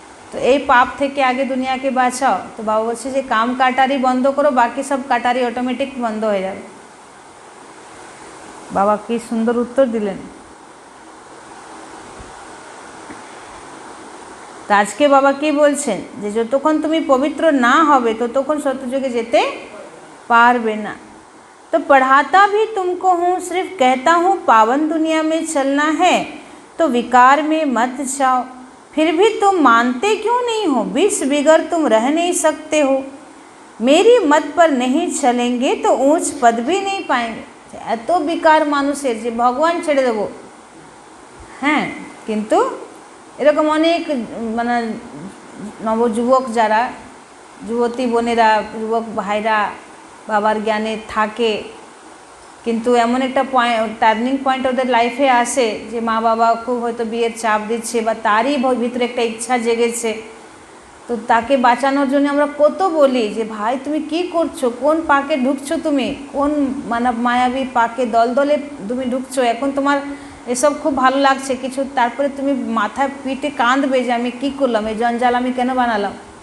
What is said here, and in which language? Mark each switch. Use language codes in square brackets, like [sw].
[bn] তো এই পাপ থেকে আগে দুনিয়াকে বাঁচাও। তো বাবা বলছে যে কাম কাটারি বন্ধ করো, বাকি সব কাটারি অটোমেটিক বন্ধ হয়ে যাবে। বাবা কি সুন্দর উত্তর দিলেন। তো আজকে বাবা কি বলছেন, যে যতক্ষণ তুমি পবিত্র না হবে ততক্ষণ সত্যযুগে যেতে পারবে না। [hi] तो पढ़ाता भी तुमको हूँ, सिर्फ कहता हूँ पावन दुनिया में चलना है, तो विकार में मत जाओ। फिर भी तुम मानते क्यों नहीं हो, विष बिगर तुम रह नहीं सकते हो। मेरी मत पर नहीं चलेंगे तो ऊंच पद भी नहीं पाएंगे। [bn] এত বিকার মানুষের যে ভগবান ছেড়ে দেব, হ্যাঁ, কিন্তু এরকম অনেক মানে নবযুবক যারা, যুবতী বোনেরা, যুবক ভাইরা বাবার জ্ঞানে থাকে, কিন্তু এমন একটা টার্নিং পয়েন্ট ওদের লাইফে আসে যে মা বাবা খুব হয়তো বিয়ের চাপ দিচ্ছে, বা তারই ভিতরে একটা ইচ্ছা জেগেছে, তো তাকে বাঁচানোর জন্য আমরা কত বলি যে ভাই তুমি কি করছো, কোন পাকে ঢুকছো, তুমি কোন মায়াবী পাকে দলদলে তুমি ঢুকছো, এখন তোমার এসব খুব ভালো লাগছে কিছু, তারপরে তুমি মাথায় পিঠে কাঁদবে যে আমি কি করলাম, এই জঞ্জাল আমি কেন বানালাম।